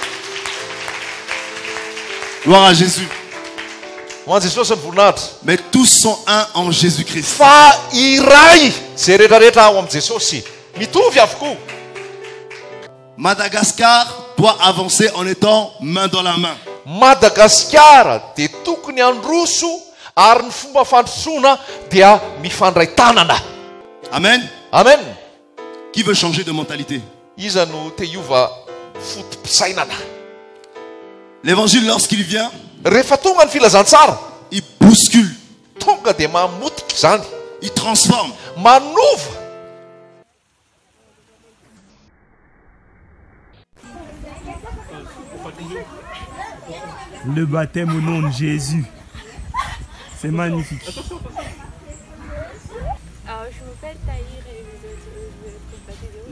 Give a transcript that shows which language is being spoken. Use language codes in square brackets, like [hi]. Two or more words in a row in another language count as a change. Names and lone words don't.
[fr] Gloire à Jésus. Mais tous sont un en Jésus-Christ. Madagascar doit avancer en étant main dans la main. [mg] Madagascar de tokony androso ary ny fomba fandrosoana dia mifandray tanana. [fr] Amen. Amen. Qui veut changer de mentalité? [mg] Iza no te hiova fotom-pisainana. [fr] L'évangile lorsqu'il vient, [mg] rehefa tonga ny filazantsara, [fr] il bouscule. [mg] Tonga dia mamotika izany. [fr] Il transforme. [mg] Manova. [fr] Le baptême au nom de Jésus. C'est magnifique. Alors, je m'appelle Tahir et vous êtes baptisée.